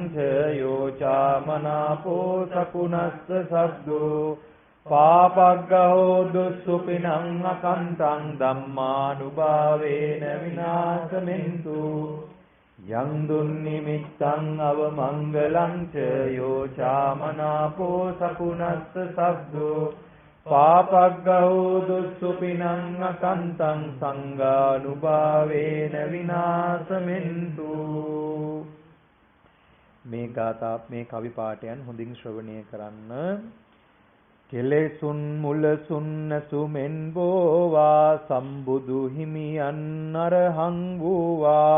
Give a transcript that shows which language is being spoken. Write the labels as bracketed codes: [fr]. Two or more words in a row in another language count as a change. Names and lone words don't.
[pi] ච යෝ චාමනාපෝ සකුණස්ස සබ්දෝ පාපග්ගහෝ දුස්සුපිනං අකන්තං ධම්මානුභාවේන විනාශමෙන්තු යං දුන්නිමිත්තං අවමංගලං ච යෝ චාමනාපෝ සකුණස්ස සබ්දෝ පාපග්ගහෝ දුස්සුපිනං අකන්තං සංඝානුභාවේන විනාශමෙන්තු. [si] මේ ගාථා මේ කවි පාඨයන් හොඳින් ශ්‍රවණය කරන්න. කෙලෙසුන් මුලසුන් නැසුමෙන් බෝවා සම්බුදු හිමියන් අරහං වූවා